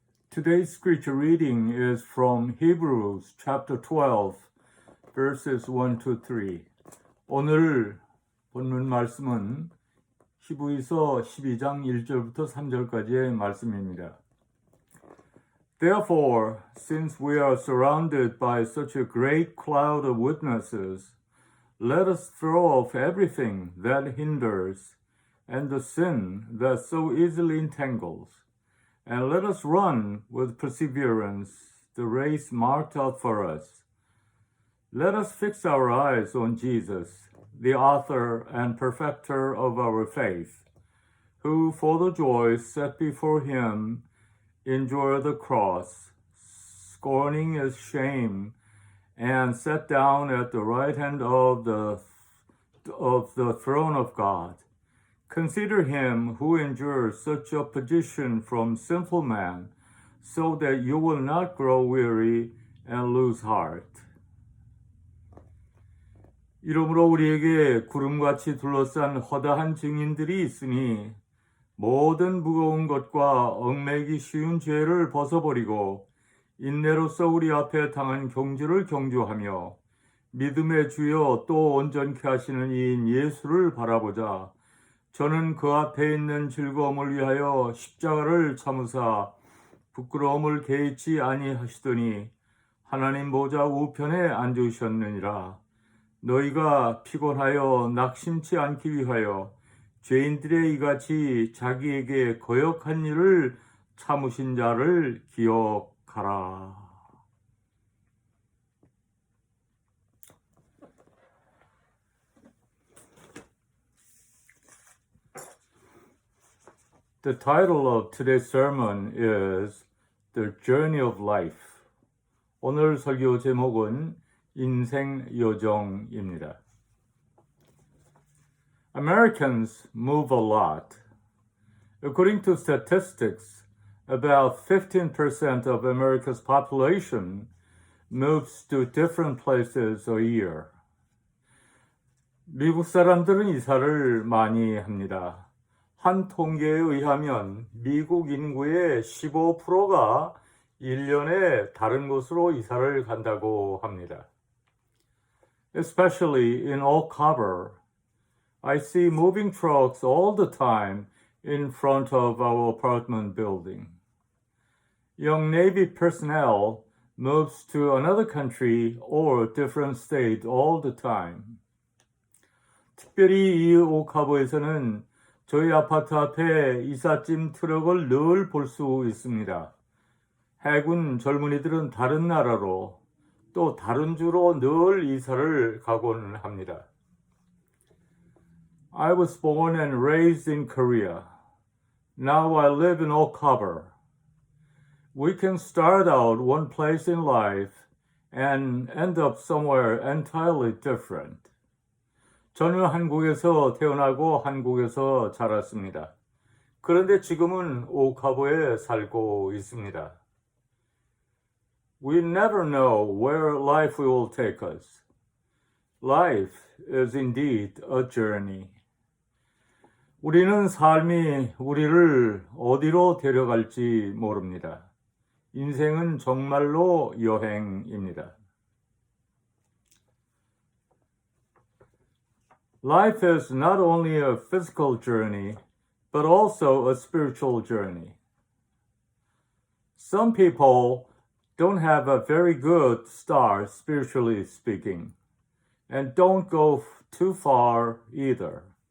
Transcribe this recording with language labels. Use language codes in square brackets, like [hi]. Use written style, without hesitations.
[en] Today's scripture reading is from Hebrews chapter 12, verses 1 to 3. [ko] 오늘 본문 말씀은 히브리서 12장 1절부터 3절까지의 말씀입니다. [en] Therefore, since we are surrounded by such a great cloud of witnesses, let us throw off everything that hinders and the sin that so easily entangles, and let us run with perseverance the race marked out for us. Let us fix our eyes on Jesus, the author and perfecter of our faith, who for the joy set before him endured the cross, scorning its shame, and sat down at the right hand of the throne of God. Consider him who endures such opposition from sinful man, so that you will not grow weary and lose heart. [ko] 이러므로 우리에게 구름같이 둘러싼 허다한 증인들이 있으니 모든 무거운 것과 얽매기 쉬운 죄를 벗어버리고 인내로서 우리 앞에 당한 경주를 경주하며 믿음의 주여 또 온전케 하시는 이인 예수를 바라보자. 저는 그 앞에 있는 즐거움을 위하여 십자가를 참으사 부끄러움을 개의치 아니하시더니 하나님 보좌 우편에 앉으셨느니라. 너희가 피곤하여 낙심치 않기 위하여 죄인들의 이같이 자기에게 거역한 일을 참으신 자를 기억하라. [en] The title of today's sermon is The Journey of Life. [ko] 오늘 설교 제목은 인생 여정입니다. [en] Americans move a lot. According to statistics, about 15% of America's population moves to different places a year. [ko] 미국 사람들은 이사를 많이 합니다. 한 통계에 의하면 미국 인구의 15%가 1년에 다른 곳으로 이사를 간다고 합니다. [en] Especially in Oak Harbor, I see moving trucks all the time in front of our apartment building. Young Navy personnel moves to another country or different state all the time. [ko] 특별히 이 오카보에서는 저희 아파트 앞에 이삿짐 트럭을 늘 볼 수 있습니다. 해군 젊은이들은 다른 나라로 또 다른 주로 늘 이사를 가곤 합니다. [en] I was born and raised in Korea. Now I live in Oak Harbor. We can start out one place in life and end up somewhere entirely different. [ko] 저는 한국에서 태어나고 한국에서 자랐습니다. 그런데 지금은 오카보에 살고 있습니다. [en] We never know where life will take us. Life is indeed a journey. [ko] 우리는 삶이 우리를 어디로 데려갈지 모릅니다. 인생은 정말로 여행입니다. [en] Life is not only a physical journey, but also a spiritual journey. Some people don't have a very good start, spiritually speaking, and don't go too far either.